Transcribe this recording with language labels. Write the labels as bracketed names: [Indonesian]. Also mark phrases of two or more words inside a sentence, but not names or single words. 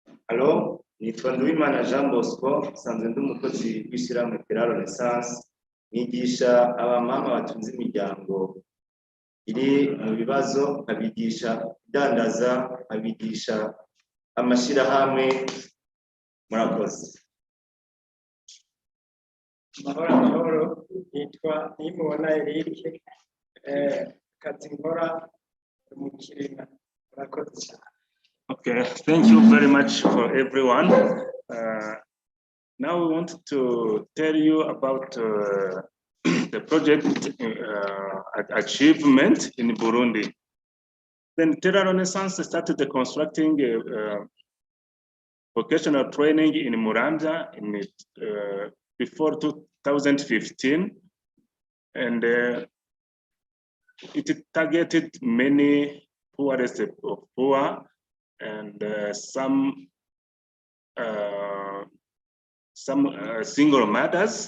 [Rundi] Hello, nitwa Nduwimana Jean Bosco, nsanzwe ndi umukozi w'ishyirahamwe Tera Renaissance, nigisha abamama batunze imiryango iri mu bibazo, nkabigisha idandaza, nkabigisha amashyirahamwe. Murakoze. Amahoro, nitwa Nimubona Eric, kazi nkora mu Kirima. Murakoze cyane. [English] Okay, thank you very much for everyone. Now we want to tell you about the project achievement in Burundi. Then Tera Renaissance started constructing vocational training in Muramvya before 2015, and it targeted many poorest of poor and some single mothers.